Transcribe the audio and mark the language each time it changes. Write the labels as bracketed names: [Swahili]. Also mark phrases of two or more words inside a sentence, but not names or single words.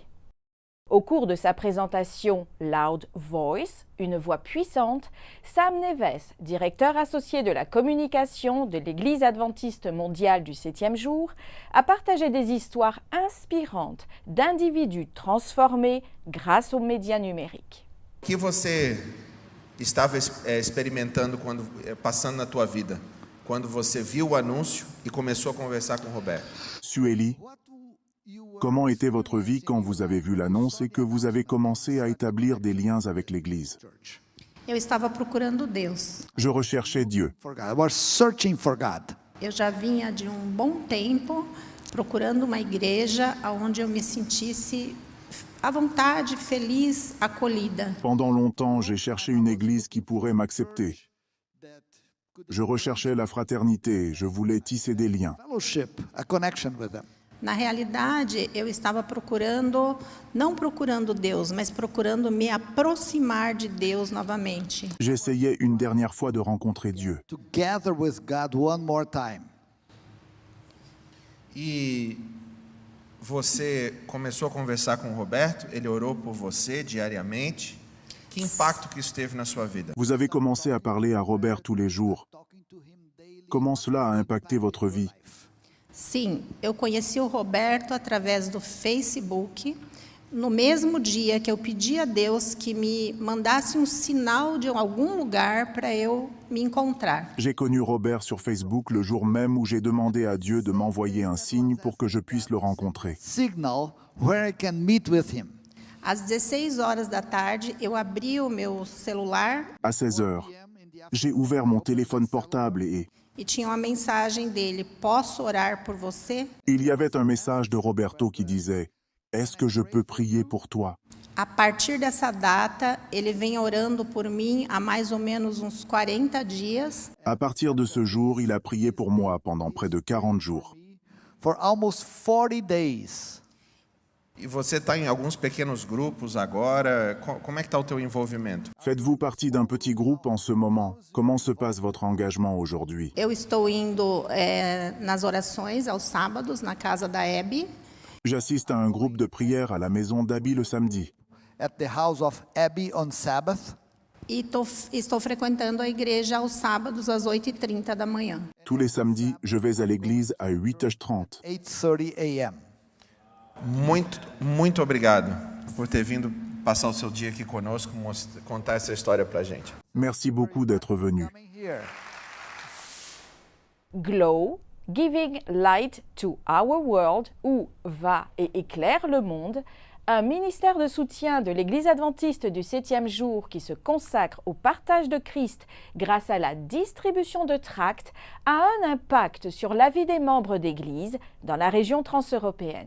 [French] Au cours de sa présentation Loud Voice, une voix puissante, Sam Neves, directeur associé de la communication de l'Église adventiste mondiale du 7e jour, a partagé des histoires inspirantes d'individus transformés grâce aux médias numériques. [Portuguese] O que você estava experimentando passando na tua vida, quando você viu o anúncio e começou a conversar com o Roberto? [French] Sueli, comment était votre vie quand vous avez vu l'annonce et que vous avez commencé à établir des liens avec l'Église? [Portuguese] Eu estava procurando Deus. [French] Je recherchais Dieu. [English] I was searching for God. [Portuguese] Eu já vinha de um bom tempo procurando uma igreja onde eu me sentisse à vontade, feliz, acolhida. [French] Pendant longtemps, j'ai cherché une église qui pourrait m'accepter. Je recherchais la fraternité, je voulais tisser des liens. [English] Fellowship, a connection with them. [Portuguese] Na realidade, eu estava não procurando Deus, mas procurando me aproximar de Deus novamente. [French] J'essayais une dernière fois de rencontrer Dieu. [English] Together with God one more time. [Portuguese] E você começou a conversar com o Roberto, ele orou por você diariamente. Que impacto que isso teve na sua vida? [French] Vous avez commencé à parler à Robert tous les jours. Comment cela a impacté votre vie? [Portuguese] Sim, eu conheci o Roberto através do Facebook. No mesmo dia que eu pedi a Deus que me mandasse um sinal de algum lugar para eu me encontrar. [French] J'ai connu Robert sur Facebook le jour même où j'ai demandé à Dieu de m'envoyer un signe pour que je puisse le rencontrer. [English] Signal where I can meet with him. [Portuguese] Às 16 horas da tarde, eu abri o meu celular. [French] À 16 heures, j'ai ouvert mon téléphone portable et [Portuguese] E tinha uma mensagem dele: posso orar por você? [French] il y avait un message de Roberto qui disait « Est-ce que je peux prier pour toi ?» [Portuguese] A partir dessa data, ele vem orando por mim há mais ou menos uns 40 dias. [French] À partir de ce jour, il a prié pour moi pendant près de 40 jours. [English] For almost 40 days. [Portuguese] E você está em alguns pequenos grupos agora. Como é que está o teu envolvimento? [French] Faites-vous partie d'un petit groupe en ce moment? Comment se passe votre engagement aujourd'hui? [Portuguese] Eu estou indo nas orações aos sábados na casa da Abby. [French] J'assiste à un groupe de prière à la maison d'Abby le samedi. [English] At the house of Abby on Sabbath. [Portuguese] E estou frequentando a igreja aos sábados às 8h30 da manhã. [French] Tous les samedis, je vais à l'église à 8h30. [English] 8:30 a.m. [Portuguese] Muito obrigado por ter vindo passar o seu dia aqui conosco, contar essa história pra gente. [French] Merci beaucoup d'être venu. [English] Here. GLOW, Giving Light to Our World, [French] ou Va et éclaire le monde, un ministère de soutien de l'Église adventiste du 7e jour qui se consacre au partage de Christ grâce à la distribution de tracts, a un impact sur la vie des membres d'Église dans la région transeuropéenne.